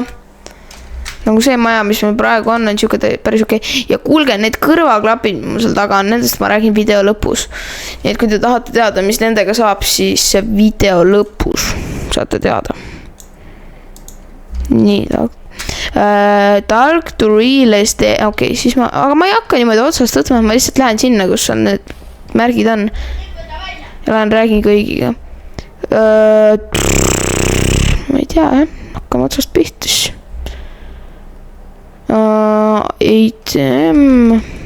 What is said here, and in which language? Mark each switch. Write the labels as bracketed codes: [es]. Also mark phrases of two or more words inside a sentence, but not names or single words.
[et] Nagu see maja, mis meil praegu on siuke päris okei. Ja kuulge, need kõrvaklapid, mis seal taga on, nendest ma räägin video lõpus. Nii et kui te tahate teada, mis nendega saab, siis video lõpus saate teada. Nii, [en] talk to real estate. [et] Okei, siis aga ma ei hakka niimoodi otsast võtma, ma lihtsalt lähen sinna, kus on need märgid on. Ja lähen räägin kõigiga. Ma ei tea, hakkame otsast pihtis. ATM.